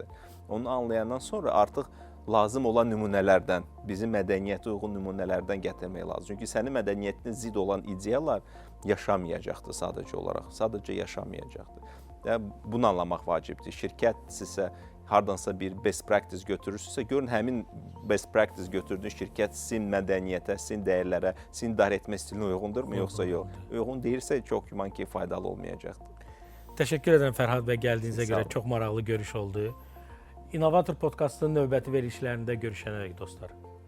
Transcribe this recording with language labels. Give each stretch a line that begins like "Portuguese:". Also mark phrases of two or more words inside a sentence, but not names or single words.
Azerbaijani: Onu anlayandan sonra artıq lazım olan nümunələrdən, bizim mədəniyyətə uyğun nümunələrdən gətirmək lazım. Çünki sənin mədəniyyətinə zid olan ideyalar yaşamayacaqdır sadəcə olaraq, sadəcə yaşamayacaqdır. Bunu anlamaq vacibdir. Şirkət sizə hardansa bir
English: best practice
Azerbaijani: götürürsünüzsə, görün həmin
English: best practice
Azerbaijani: götürdüyün şirkət sizin mədəniyyətə, sizin dəyərlərə, sizin idarə etmə stilinə uyğundurmu, yoxsa yox? Uyğun deyilsə, çox güman ki, faydalı olmayacaqdır. Təşəkkür edirəm Fərhad bəy, gəldiyinizə görə çox maraqlı görüş oldu. İnnovator podkastının növbəti verilişlərində görüşənədək dostlar.